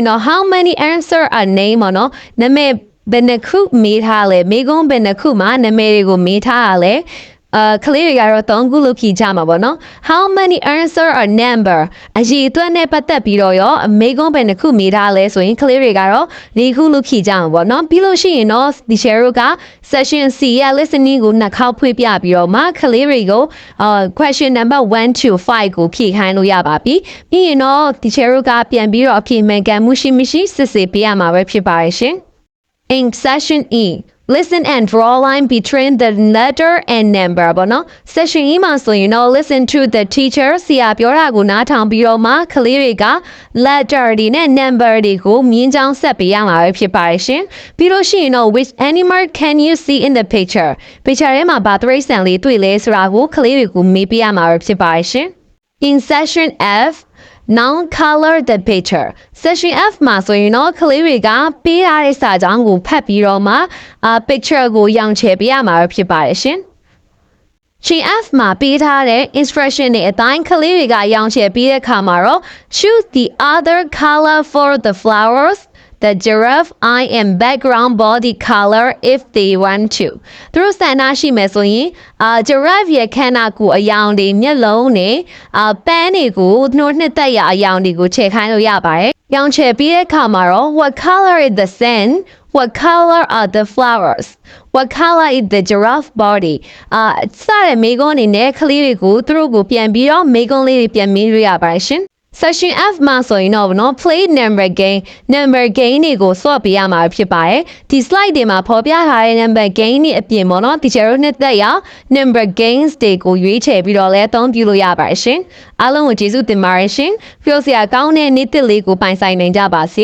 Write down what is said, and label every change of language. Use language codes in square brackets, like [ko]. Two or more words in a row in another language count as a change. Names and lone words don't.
[my] တော့ [en] how many answer a name [my] ပေါ့နော်နာမည်ဘယ်နှခုမေးထားလဲမေးခွန်းဘယ်နှခုမှာနာမည်တွေကိုမေးထားရလဲကလေးတွေကတော့3ခုလို့ဖြေကြမှာပေါ့နော် [en] how many answer a number [my] အရေးအတွက်နဲ့ပတ်သက်ပြီးတော့ရောအမေကုန်းပဲတစ်ခုမေးထားလဲဆိုရင် ကလေးတွေကတော့4ခုလို့ဖြေကြမှာပေါ့နော်ပြီးလို့ရှိရင်တော့ဒီ share က session C ရဲ့ listening ကိုနှစ်ခေါက်ဖွင့်ပြပြီးတော့မှကလေးတွေကို [en] question number 1 to 5 [my] ကိုဖြေခိုင်းလို့ရပါပြီပြီးရင်တော့ဒီ share ကပြန်ပြီးတော့အဖြေမှန်ကန်မှုရှိမရှိစစ်ဆေးပေးရမှာပဲဖြစ်ပါရဲ့ရှင် [en] in session E Listen and draw a line between the letter and number [my] ပေါ့နော် Section E မှာဆိုရင်တော့ [en] listen to the teacher [my] ဆရာပြောတာကိုနားထောင်ပြီးတော့မှကလေးတွေက letter တွေနဲ့ number တွေကိုမြင်းချောင်းဆက်ပေးရမှာပဲဖြစ်ပါတယ်ရှင်ပြီးလို့ရှိရင်တော့ [en] which animal can you see in the picture [my] ထဲမှာဘာတိရစ္ဆာန်လေးတွေ့လဲဆိုတာကိုကလေးတွေကိုမေးပြရမှာပဲဖြစ်ပါတယ်ရှင် [en] In section F Now color the picture [my] Section F မှာဆိုရင်တော့ကလေးတွေကပေးထားတဲ့စာကြောင်းကိုဖတ်ပြီးတော့မှpicture ကိုရောင်ချယ်ပေးရမှာဖြစ်ပါတယ်ရှင် Sheet F မှာပေးထားတဲ့ instruction တွေအတိုင်းကလေးတွေကရောင်ချယ်ပေးတဲ့အခါမှာတော့ [en] choose the other color for the flowers The giraffe eye and background body color if they want to [my] သူတို့ဆ န္ဒရှိမယ်ဆိုရင်giraffe ရဲ့ခန္ဓာကိုယ်အယောင်တွေမျက်လုံးတွေပန်းတွေကိုနှိုးနှစ်သက်ရအယောင်တွေကိုချဲခိုင်းလို့ရပါတယ် ရောင်ချယ်ပြီးတဲ့အခါမှာတော့ [en] what color is the sun What color are the flowers What color is the giraffe [my] body စတဲ့မေးခွန်းအနေနဲ့ကလေးတွေကိုသူတို့ကိုပြန်ပြီးတော့မေးခွန်းလေးတွေပြန်မေးရပါတယ်ရှင်Section F မှာဆိုရင်တော့နော် [en] play number game [my] တွေကိုစော့ပေးရမှာဖြစ်ပါတယ်ဒီ slide တွေမှာဖော်ပြထားတဲ့ [en] number game [my] တွေအပြင်ပေါ့နော် teacher တို့နှစ်သက်ရ [en] number games [my] တွေကိုရွေးချယ်ပြီးတော့လည်းအသုံးပြုလို့ရပါတယ်ရှင်အားလုံးကိုကျေးဇူးတင်ပါတယ်ရှင်ပြောစရာကောင်းတဲ့နေ့တစ်လေးကိုပိုင်ဆိုင်နိုင်ကြပါစေ